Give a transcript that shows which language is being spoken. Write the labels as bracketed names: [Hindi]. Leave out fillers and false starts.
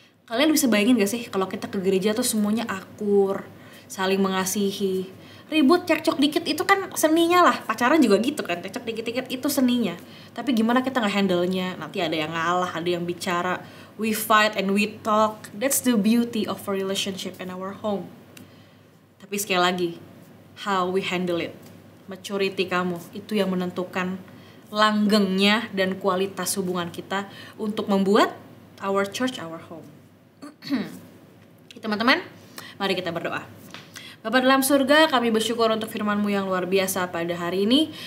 [Indonesian] Kalian bisa bayangin gak sih kalau kita ke gereja tuh semuanya akur, saling mengasihi. Ribut, cekcok dikit itu kan seninya lah. Pacaran juga gitu kan, cekcok dikit-dikit itu seninya. Tapi gimana kita nge-handle-nya? Nanti ada yang ngalah, ada yang bicara. [English] We fight and we talk. That's the beauty of a relationship in our home. [Indonesian] Tapi sekali lagi, [English] how we handle it [Indonesian] maturity kamu. Itu yang menentukan langgengnya dan kualitas hubungan kita untuk membuat [English] our church our home. [Indonesian] Teman-teman, mari kita berdoa. Bapa dalam surga, kami bersyukur untuk firman-Mu yang luar biasa pada hari ini.